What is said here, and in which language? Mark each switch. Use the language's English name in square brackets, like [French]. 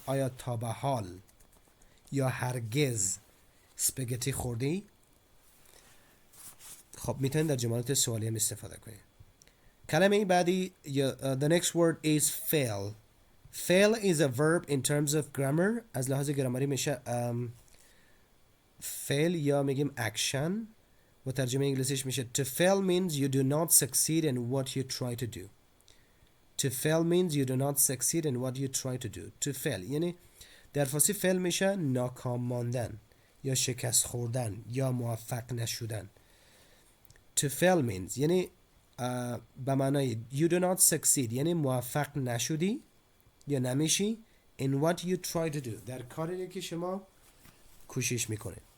[Persian] آیا تا به حال یا هرگز اسپاگتی خوردی؟ خب میتونید در جملات سوالی هم استفاده کنید. کلمه بعدی [English] the next word is fail. Fail is a verb in terms of grammar. [Persian] از لحاظ گرامری میشه fail یا میگیم action و ترجمه انگلیسیش میشه [English] to fail means you do not succeed in what you try to do. To fail means you do not succeed in what you try to do. [Persian] To fail یعنی در فارسی fail میشه ناکام ماندن یا شکست خوردن یا موفق نشدن. [English] To fail means [Persian] یعنی به معنای [English] you do not succeed [Persian] یعنی موفق نشدی یا نمیشی [English] in what you try to do [Persian] در کاری که شما کوشش میکنه.